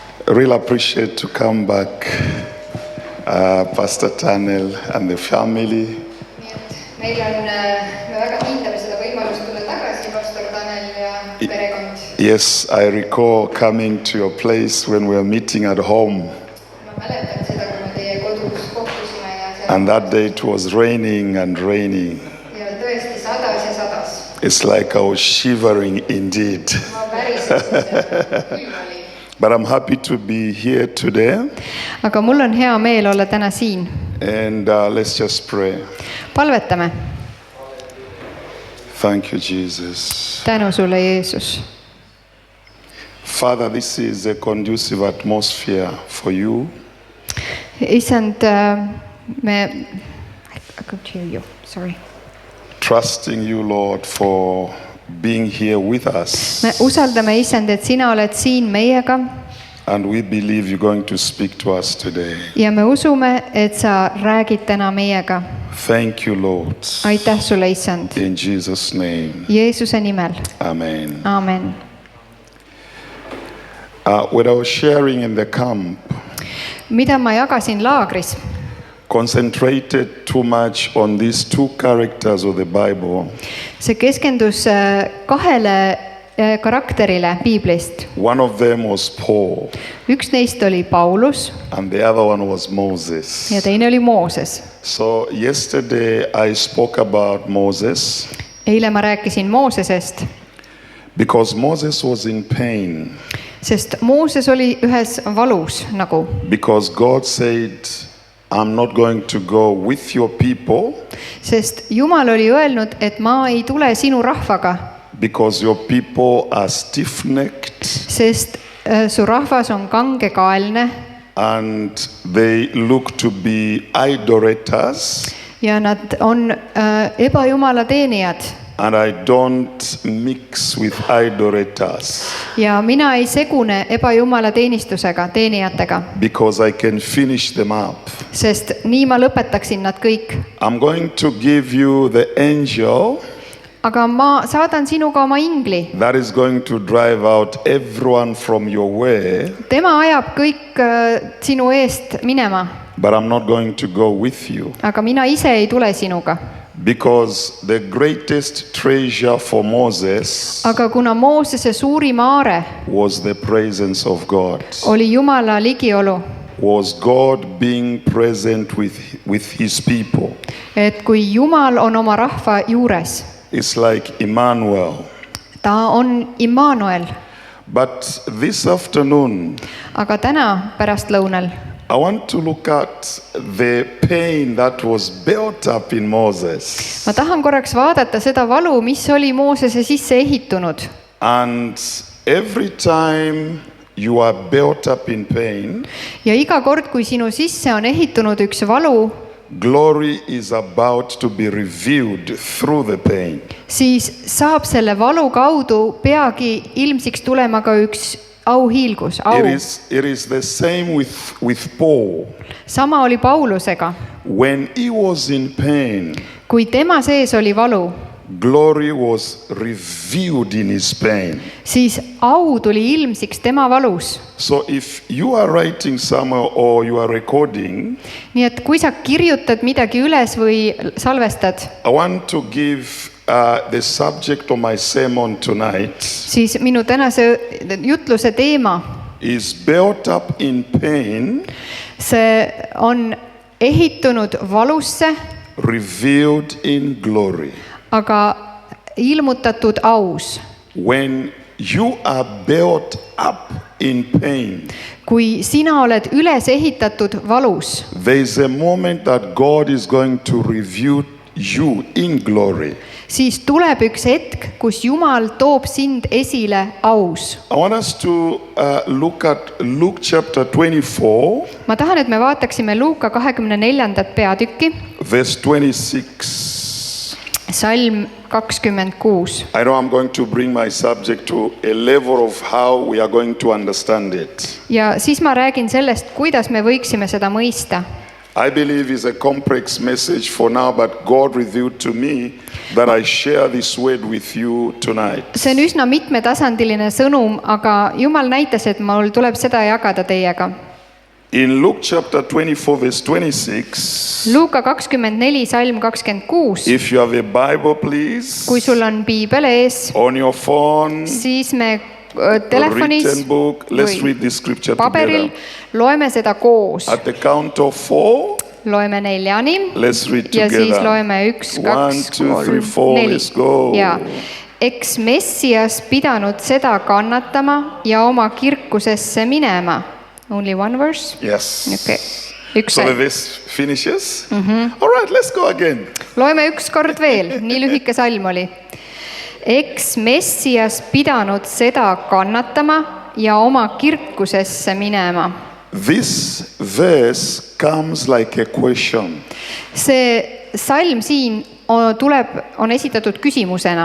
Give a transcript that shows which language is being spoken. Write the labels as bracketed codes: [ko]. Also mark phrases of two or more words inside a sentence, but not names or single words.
[en] really appreciate to come back, Pastor Tanel and the family. [et] Me väga hindame seda võimalust tulla tagasi, Pastor Tanel ja perekond. [en] Yes, I recall coming to your place when we were meeting at home. [et] Ma mäletan seda, kui me teie kodus kohtusime ja seal. [en] And that day it was raining and raining. [et] Ja tõesti sadas ja sadas. [en] It's like I was shivering indeed. [et] Ma päriselt külm oli. [en] But I'm happy to be here today. [et] Aga mul on hea meel olla täna siin. [en] And let's just pray. [et] Palvetame. [en] Thank you, Jesus. [et] Tänu sulle, Jeesus. [en] Father, this is a conducive atmosphere for you. [et] Isand, I could hear you. Sorry. [en] Trusting you, Lord, for being here with us. [et] Me usaldame, Isand, et sina oled siin meiega. [en] And we believe you're going to speak to us today. [et] Ja me usume, et sa räägid täna meiega. [en] Thank you, Lord. [et] Aitäh sulle, Isand. [en] In Jesus' name. [et] Jeesuse nimel. [en] Amen. [et] Amen. [en] What I was sharing in the camp [et] Mida ma jagasin laagris, [en] concentrated too much on these two characters of the Bible. [et] see keskendus kahele karakterile Piiblist. [en] One of them was Paul, [et] Üks neist oli Paulus [en] and the other one was Moses. [et] ja teine oli Mooses. [en] So yesterday I spoke about Moses [et] Eile ma rääkisin Moosesest, [en] because Moses was in pain. [et] sest Mooses oli ühes valus nagu. [en] Because God said, I'm not going to go with your people. [et] Sest Jumal oli öelnud, et ma ei tule sinu rahvaga. [en] Because your people are stiff-necked. [et] Sest su rahvas on kangekaelne. [en] And they look to be idolaters. [et] Ja nad on ebajumala teenijad. [en] And I don't mix with idolaters. [et] Ja mina ei segune ebajumala teenistusega, teenijatega. [en] Because I can finish them up. [et] Sest nii ma lõpetaksin nad kõik. [en] I'm going to give you the angel. [et] Aga ma saadan sinuga oma ingli. [en] That is going to drive out everyone from your way. [et] Tema ajab kõik sinu eest minema. [en] But I'm not going to go with you. [et] Aga mina ise ei tule sinuga. [en] Because the greatest treasure for Moses [et] Aga kuna Moosese suurim aare [en] was the presence of God. [et] oli Jumala ligiolu. [en] Was God being present with his people. [et] Et kui Jumal on oma rahva juures. [en] It's like Emmanuel. [et] Ta on Immanuel. [en] But this afternoon, [et] Aga täna pärastlõunal [en] I want to look at the pain that was built up in Moses. [et] ma tahan korraks vaadata seda valu, mis oli Moosese sisse ehitunud. [en] And every time you are built up in pain, [et] ja iga kord, kui sinu sisse on ehitunud üks valu, [en] glory is about to be revealed through the pain. [et] Siis saab selle valu kaudu peagi ilmsiks tulema ka üks auhiilgus, au. [en] It is the same with Paul. [et] Sama oli Paulusega. [en] When he was in pain, [et] kui tema sees oli valu, [en] glory was revealed in his pain. [et] Siis au tuli ilmsiks tema valus. [en] So if you are writing somewhere or you are recording, [et] nii et kui sa kirjutad midagi üles või salvestad, [en] I want to give the subject of my sermon tonight. [et] Siis minu tänase jutluse teema [en] is built up in pain. [et] See on ehitunud valusse, [en] revealed in glory. [et] Aga ilmutatud aus. [en] When you are built up in pain, [et] kui sina oled üles ehitatud valus, [en] there is a moment that God is going to reveal you in glory. [et] Siis tuleb üks hetk, kus Jumal toob sind esile aus. [en] I want us to look at Luke chapter 24. [et] Ma tahan, et me vaataksime Luuka 24. peatükki. [en] Verse 26. [et] Salm 26. [en] I know I'm going to bring my subject to a level of how we are going to understand it. [et] Ja siis ma räägin sellest, kuidas me võiksime seda mõista. [en] I believe is a complex message for now, but God revealed to me that I share this word with you tonight. [et] See on üsna mitmetasandiline sõnum, aga Jumal näitas, et mul tuleb seda jagada teiega. [en] In Luke chapter 24 verse 26, [et] Luuka 24, salm 26. [en] if you have a Bible, please, [et] Kui sul on piibel ees, [en] on your phone, [et] siis me [en] written [et] telefonis [en] book, let's [et] või [en] read this scripture [et] paberil [en] together. [et] loeme seda koos. [en] At the count of 4, [et] Loeme 4 [en] let's read [et] ja siis [en] together. [et] loeme 1, [en] 1, [et] 2, [en] 2, 3, 4, let's [et] 4. [en] go. [et] Ja. Eks Messias pidanud seda kannatama ja oma kirkusesse minema. [en] Only one verse? Yes. [et] Okay. Üks [en] So the [et] salm. [en] verse finishes. All right, let's go again. [et] Loeme üks kord veel, nii lühike salm oli. Eks Messias pidanud seda kannatama ja oma kirkusesse minema. [en] This verse comes like a question. [et] See salm siin on esitatud küsimusena.